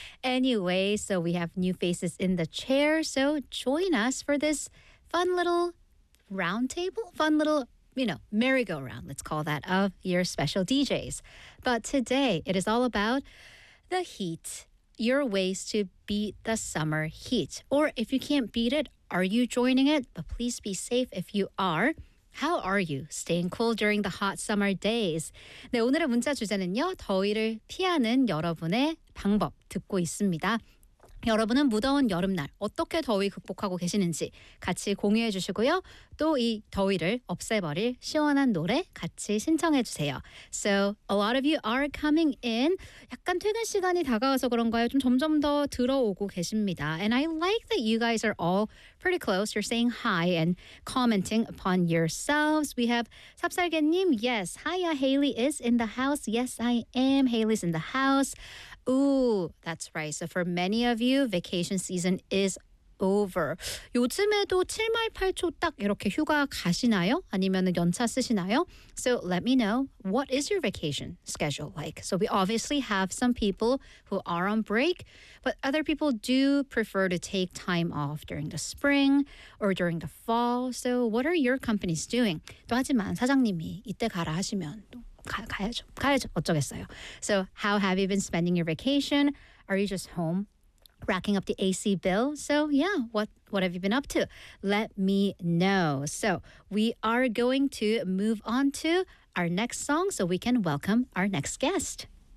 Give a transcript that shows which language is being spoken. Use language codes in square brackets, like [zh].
[en] Anyway, so we have new faces in the chair, so join us for this fun little round table, fun little, you know, merry-go-round, let's call that, of your special DJs. But today it is all about the heat, your ways to beat the summer heat. Or if you can't beat it, are you joining it? But please be safe if you are. How are you staying cool during the hot summer days? [ko] 네, 오늘의 문자 주제는요, 더위를 피하는 여러분의 방법 듣고 있습니다. 여러분은 무더운 여름날 어떻게 더위 극복하고 계시는지 같이 공유해 주시고요. 또 이 더위를 없애버릴 시원한 노래 같이 신청해 주세요. [en] So a lot of you are coming in. [ko] 약간 퇴근 시간이 다가와서 그런가요? 좀 점점 더 들어오고 계십니다. [en] And I like that you guys are all pretty close. You're saying hi and commenting upon yourselves. We have 삽살개님. Yes, hiya, Haley is in the house. Yes, I am. Haley's in the house. Ooh, that's right. So for many of you, vacation season is over. [ko] 요즘에도 7말 8초 딱 이렇게 휴가 가시나요? 아니면은 연차 쓰시나요? [en] So let me know, what is your vacation schedule like? So we obviously have some people who are on break, but other people do prefer to take time off during the spring or during the fall. So what are your companies doing? [ko] 또 하지만 사장님이 이때 가라 하시면 또 가야죠. 어쩌겠어요. [en] So how have you been spending your vacation? Are you just home racking up the AC bill? So yeah, what have you been up to? Let me know. So we are going to move on to our next song so we can welcome our next guest.